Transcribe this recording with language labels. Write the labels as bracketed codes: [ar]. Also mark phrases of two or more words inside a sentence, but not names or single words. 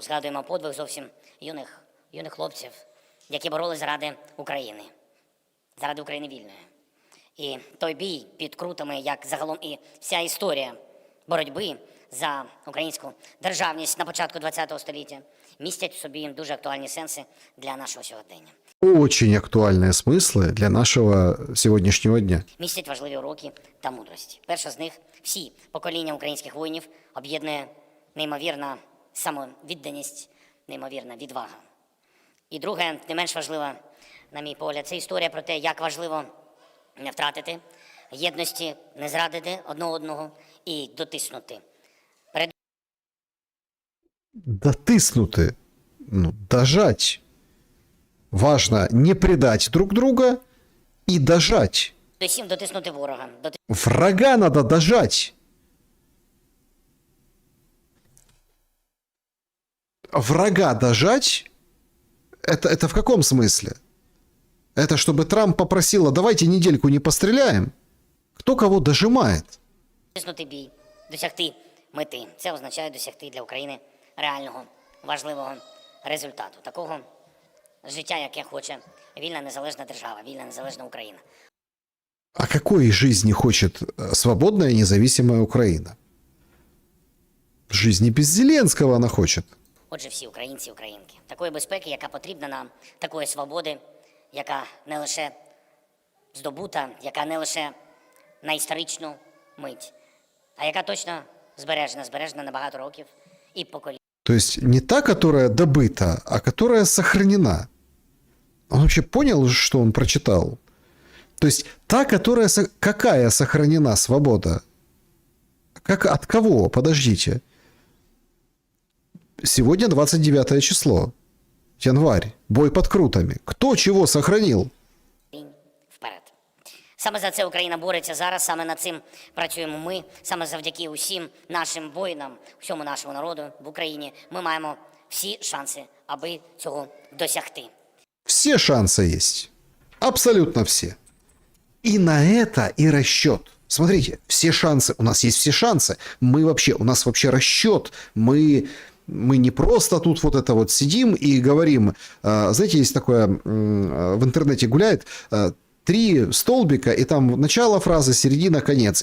[uk] Згадуємо подвиг зовсім юних хлопців, які боролись заради України вільної. І той бій під Крутами, як загалом і вся історія боротьби за українську державність на початку ХХ століття, містять в собі дуже актуальні сенси для нашого сьогодення. [ru] Очень актуальные смыслы для нашего сегодняшнего дня. [uk] Містять важливі уроки та мудрості. Перша з них – всі покоління українських воїнів об'єднує неймовірна самовідданість, неймовірна відвага. І друге, не менш важливе, на мій погляд, це історія про те, як важливо не втратити єдності, не зрадити одного і дотиснути. [ru] Дотиснуты, ну, дожать. Важно не предать друг друга и дожать. [uk] Усім дотиснути ворога. [ru] Врага надо дожать. Врага дожать? Это в каком смысле? Это чтобы Трамп попросил, а давайте недельку не постреляем? Кто кого дожимает? [uk] Дотиснути бій, досягти мети. Це означає досягти для України реального, важливого результату. Такого життя, яке хоче вільна незалежна держава, вільна незалежна Україна. [ru] А какой жизни хочет свободная независимая Украина? Жизни без Зеленского она хочет. [uk] Отже, всі українці і українки. Такої безпеки, яка потрібна нам, такої свободи, яка не лише здобута, яка не лише на історичну мить, а яка точно збережена на багато років і поколінь. [ru] То есть не та, которая добыта, а которая сохранена. Он вообще понял, что он прочитал? То есть та, которая... Какая сохранена свобода? Как, от кого? Подождите. Сегодня 29 число. Январь. Бой под Крутами. Кто чего сохранил? Вперед. [uk] Саме за це Україна бореться зараз, саме над цим працюємо ми, саме завдяки усім нашим воїнам, всьому нашому народу в Україні. Ми маємо всі шанси, аби цього досягти. [ru] Все шансы есть. Абсолютно все. И на это и расчет. Смотрите, все шансы. У нас есть все шансы. У нас вообще расчет. Мы не просто тут вот это вот сидим и говорим. Знаете, есть такое, в интернете гуляет, 3 столбика, и там начало фразы, середина, конец.